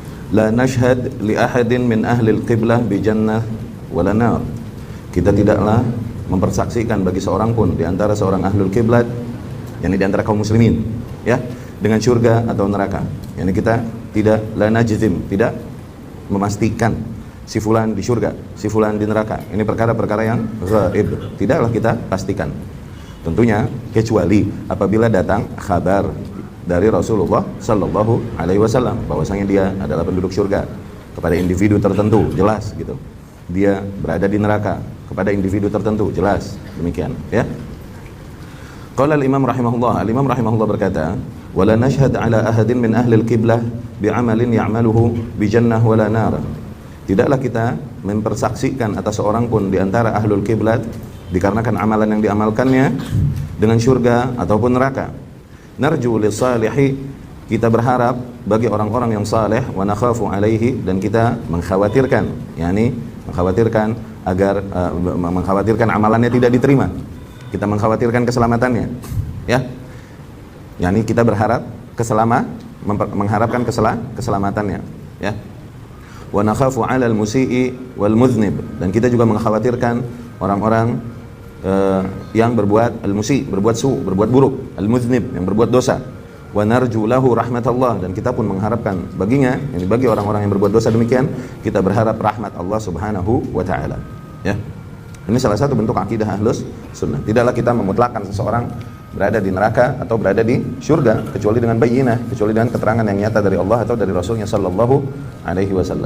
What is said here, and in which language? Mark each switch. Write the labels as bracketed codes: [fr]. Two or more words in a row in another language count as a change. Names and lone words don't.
[ar] لا نشهد لأحد من أهل القبلة بجنة ولا نار. [id] Kita tidaklah mempersaksikan bagi seorang pun di antara seorang ahlul kiblat, yakni di antara kaum muslimin, ya, dengan surga atau neraka. Yani kita tidak [ar] لا نجزم, [id] tidak memastikan si fulan di surga, si fulan di neraka. Ini perkara-perkara yang ghaib, tidaklah kita pastikan. Tentunya kecuali apabila datang kabar dari Rasulullah [ar] صلى الله عليه وسلم [id] bahwasanya dia adalah penduduk surga kepada individu tertentu, jelas gitu. Dia berada di neraka kepada individu tertentu, jelas demikian, ya. [ar] قال الإمام رحمه الله berkata, "ولا نشهد على أحد من أهل القبلة بعمل يعمله بجنة ولا نار." [id] Tidaklah kita mempersaksikan atas seorang pun di antara ahlul kiblat dikarenakan amalan yang diamalkannya dengan surga ataupun neraka. [ar] نرجو للصالح, [id] kita berharap bagi orang-orang yang saleh, [ar] ونخاف عليه, [id] dan kita mengkhawatirkan, yakni mengkhawatirkan agar mengkhawatirkan amalannya tidak diterima. Kita mengkhawatirkan keselamatannya, ya. Yani kita berharap mengharapkan keselamatannya, ya. [ar] ونخاف على المسيء والمذنب, [id] dan kita juga mengkhawatirkan orang-orang yang berbuat al-musi, berbuat buruk, al-mudznib, yang berbuat dosa. [ar] ونرجو له رحمة الله, [id] dan kita pun mengharapkan baginya, yani bagi orang-orang yang berbuat dosa demikian, kita berharap rahmat Allah [ar] سبحانه وتعالى, [id] ya. Ini salah satu bentuk akidah Ahlus Sunnah. Tidaklah kita memutlakkan seseorang berada di neraka atau berada di surga kecuali dengan bayyinah, kecuali dengan keterangan yang nyata dari Allah atau dari Rasulnya [ar] صلى الله عليه وسلم.